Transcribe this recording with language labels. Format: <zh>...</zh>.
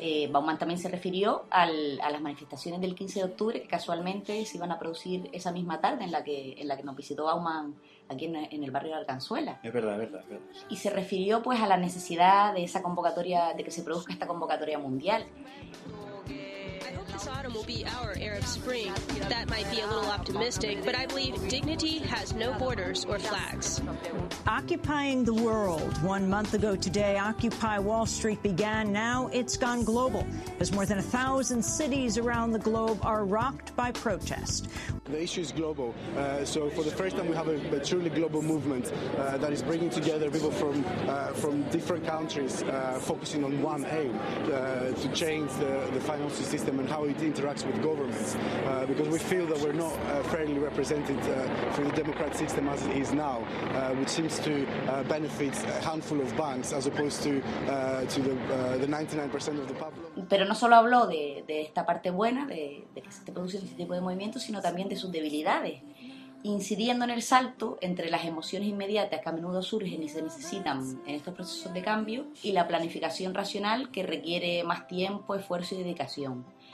<es>Bauman también se refirió a las manifestaciones del 15 de octubre, que casualmente se iban a producir esa misma tarde en la que nos visitó Bauman aquí en el barrio de Arganzuela. Es verdad. Y se refirió pues a la necesidad de esa convocatoria, de que se produzca esta convocatoria mundial.</es> <en>Autumn will be our Arab Spring. That might be a little optimistic, but I believe dignity has no borders or flags. Occupying the world. One month ago today, Occupy Wall Street began. Now it's gone global, as more than 1,000 cities around the globe are rocked by protest. The issue is global. So for the first time, we have a truly global movement that is bringing together people from different countries, focusing on one aim, to change the financial system and how it interacts with governments, because we feel that we're not fairly represented through the democratic system as it is now, which seems to benefit a handful of banks as opposed to the 99% of the public.</en> <es>Pero no solo habló de esta parte buena, de que se produce este tipo de movimientos, sino también de sus debilidades, incidiendo en el salto entre las emociones inmediatas que a menudo surgen y se necesitan en estos procesos de cambio y la planificación racional que requiere más tiempo, esfuerzo y dedicación.</es>